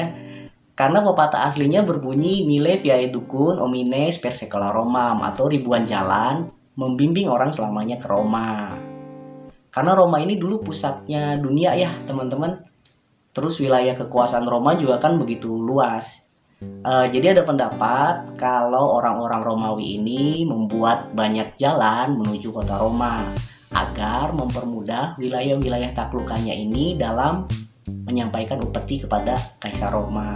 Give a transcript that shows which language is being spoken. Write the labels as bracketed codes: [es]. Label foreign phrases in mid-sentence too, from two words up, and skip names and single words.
[id] Karena pepatah aslinya berbunyi [la] mille viae ducun homines per secula Romam [id] atau ribuan jalan membimbing orang selamanya ke Roma. Karena Roma ini dulu pusatnya dunia ya teman-teman. Terus wilayah kekuasaan Roma juga kan begitu luas. Jadi ada pendapat kalau orang-orang Romawi ini membuat banyak jalan menuju kota Roma agar mempermudah wilayah-wilayah taklukannya ini dalam menyampaikan upeti kepada Kaisar Roma.